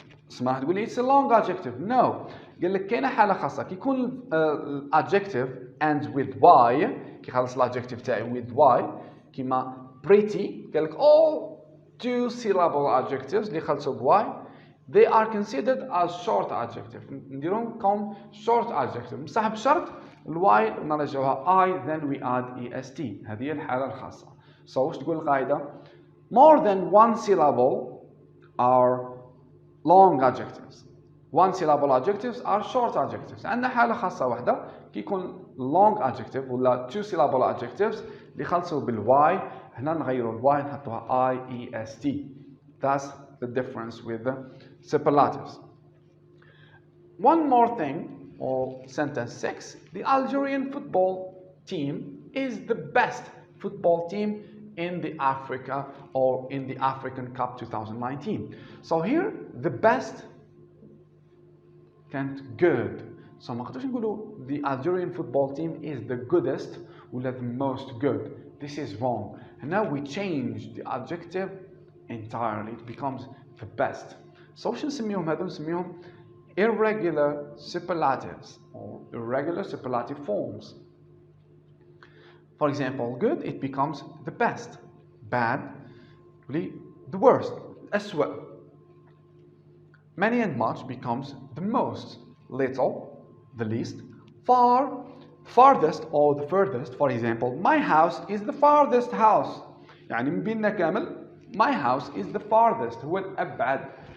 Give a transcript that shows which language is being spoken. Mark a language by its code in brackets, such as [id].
[ar] اسمها تقول لي [en] it's a long adjective. No [ar] قال لك كاينه حاله خاصه كي يكون [en] adjective and with y [ar] كي خلص [en] الadjective [ar] تاعي [en] with y [ar] كيما [en] pretty [ar] قال لك [en] all 2 syllable adjectives [ar] اللي خلصوا ب [en] y they are considered as short adjective. [ar] نديرهم كم short adjective بصح بشرط الواي نرجعوها [en] I then we add est. [ar] هذه الحاله الخاصه. [en] So [ar] وش تقول القاعده؟ [en] more than 1 syllable are long adjectives. 1 syllable adjectives are short adjectives. [ar] عندنا حالة خاصة واحدة كي يكون [en] long adjective [ar] ولا [en] 2 syllable adjectives [ar] اللي خلصوا بالواي هنا نغيروا الواي نحطوها IEST. [en] That's the difference with the superlatives. One more thing, or sentence 6, the Algerian football team is the best football team in the Africa or in the African Cup 2019. So here the best [ar] كانت [en] good. So [ar] ما نقدرش نقولوا [en] the Algerian football team is the goodest [ar] ولا [en] the most good. This is wrong. And now we change the adjective entirely. It becomes the best. So [ar] وش نسميهم هذول؟ نسميهم [en] irregular superlatives or irregular superlative forms. For example, good, it becomes the best. Bad, really the worst. [ar] أسوأ. [en] Many and much becomes the most. Little, the least. Far, farthest or the furthest. For example, my house is the farthest house. [ar] يعني من بيننا كامل [en] my house is the farthest [ar] هو الأبعد.